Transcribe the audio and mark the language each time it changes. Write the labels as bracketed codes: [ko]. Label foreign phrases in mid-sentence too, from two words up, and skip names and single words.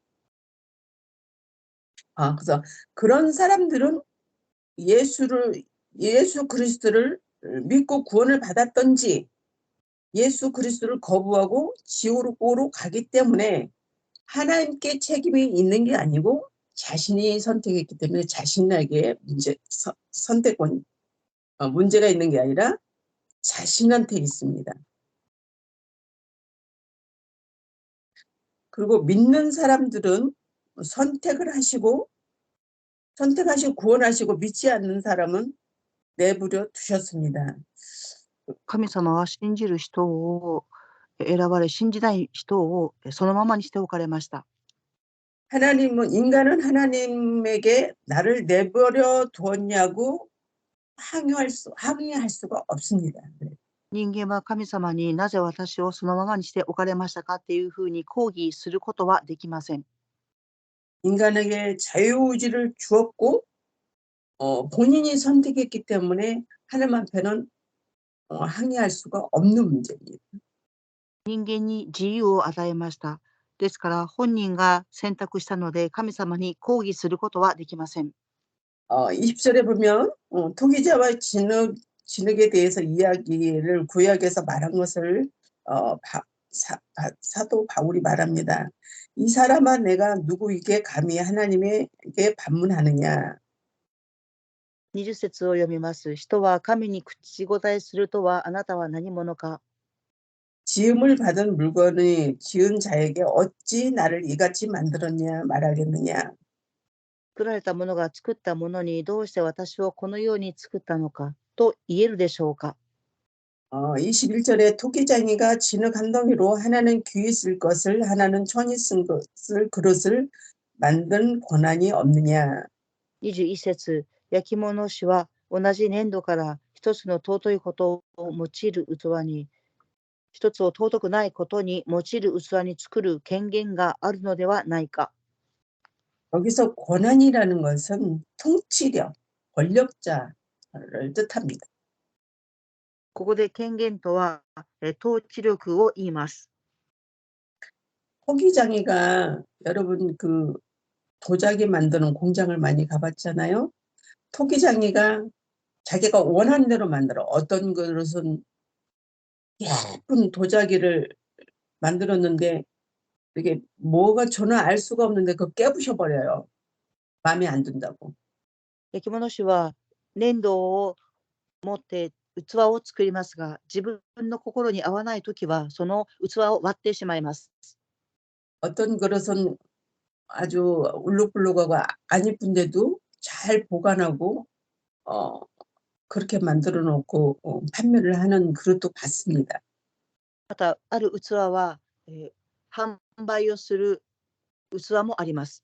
[ko] 그래서 그런 사람들은 예수 그리스도를 믿고 구원을 받았던지 예수 그리스도를 거부하고 지옥으로 가기 때문에 하나님께 책임이 있는 게 아니고 자신이 선택했기 때문에 자신에게 선택권, 문제가 있는 게 아니라 자신한테 있습니다. 그리고 믿는 사람들은 선택을 하시고 구원하시고 믿지 않는 사람은 내버려 두셨습니다. [ja] 神様は信じる人を選ばれ、信じない人をそのままにしておかれました。 [ko] 인간은 하나님에게 나를 내버려 두었냐고 항의할 수가 없습니다. [ja] 人間は神様になぜ私をそのままにしておかれましたかっていうふうに抗議することはできません。 [ko] 인간에게 자유의지를 주었고 본인이 선택했기 때문에 하나님 앞에는 항의할 수가 없는 문제입니다. [ja] 人間に自由を与えました。ですから本人が選択したので神様に抗議することはできません。 [ko] 20절에 보면 토기자와 진흙에 대해서 이야기를 구약에서 말한 것을 사도 바울이 말합니다. 이 사람아 내가 누구에게 감히 하나님에게 반문하느냐. [ja] 20 節を読みます。人は神に口答えするとはあなたは何者か。 [ko] 지음을 받은 물건이 지은 자에게 어찌 나를 이같이 만들었냐 말하겠느냐. [ja] 作られたものが作ったものにどうして私をこのように作ったのかと言えるでしょうか。 [ko] 21절에 토기장이가 진흙 한 덩이로 하나는 귀에 쓸 것을 하나는 천이 쓴 것을 그릇을 만든 권한이 없느냐. [ja] 21 節、焼き物師は同じ粘土から一つの尊いことを用いる器に、一つを尊くないことに用いる器に作る権限があるのではないか。 [ko] 여기서 권한이라는 것은 통치력, 권력자를 뜻합니다. [ja] ここで権限とは統治力を言います。 [ko] 토기장이가 여러분 그 도자기 만드는 공장을 많이 가봤잖아요. 토기장이가 자기가 원하는 대로 만들어. 어떤 그릇은 예쁜 도자기를 만들었는데 이게 뭐가 저는 알 수가 없는데 그거 깨부셔 버려요. 마음에 안 든다고. [ja] 焼き物師は粘土を持って器を作りますが、自分の心に合わないときはその器を割ってしまいます。 [ko] 어떤 그릇은 아주 울룩불룩하고 안 이쁜데도 잘 보관하고 그렇게 만들어 놓고 판매를 하는 그릇도 봤습니다. [ja] また、ある器は、販売をする器もあります。